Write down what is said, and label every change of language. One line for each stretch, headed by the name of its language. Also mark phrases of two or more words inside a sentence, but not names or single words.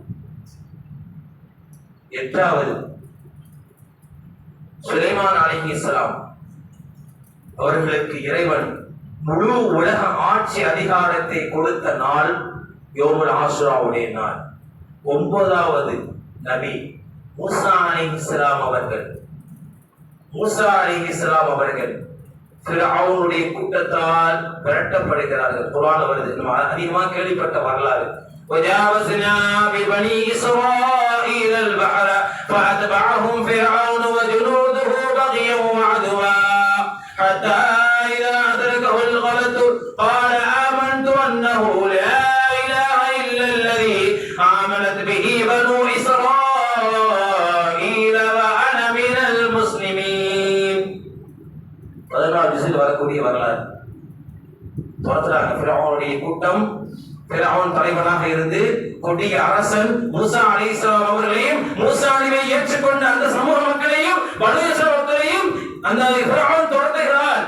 Tamil: 8வது சுலைமான் அலைஹிஸ்ஸலாம் அவர்களுக்கு இறைவன் முழு உலக ஆட்சி அதிகாரத்தை கொடுத்த நாள் யௌமுல் ஆஷுராவுடைய நாள். 9வது நபி மூசா அலைஹிஸ்ஸலாம் அவர்கள். மூசா அலைஹிஸ்ஸலாம் அவர்கள் ஃபிரௌனுடைய கூட்டத்தால் விரட்டப்படுகிறார்கள். குர்ஆன்ல வருது, நம்ம அதிகமாக கேள்விப்பட்ட வரலாறு.
Arabic: وجاوزنا ببني إسرائيل البحر فأتبعهم فرعون وجنوده بغيا وعدوا حتى إذا أدركه الغرق قال آمنت أنه لا إله إلا الذي آمنت به بنو إسرائيل وأنا من المسلمين.
Tamil: 14 ஜுஸில் வரக்கூடிய வரலாறு. துரத்துறாங்க ஃபிரௌனுடைய கூட்டம். ஃபிரௌன் தலைவனாக இருந்து கொடிய அரசன் மூசா அலைஹிஸ்ஸலாம் அவர்களையும், மூசா நபியை ஏற்றுக்கொண்ட அந்த சமூக மக்களையும், பனூ இஸ்ராயீல் மக்களையும் அந்த ஃபிரௌன் துரத்துகிறார்.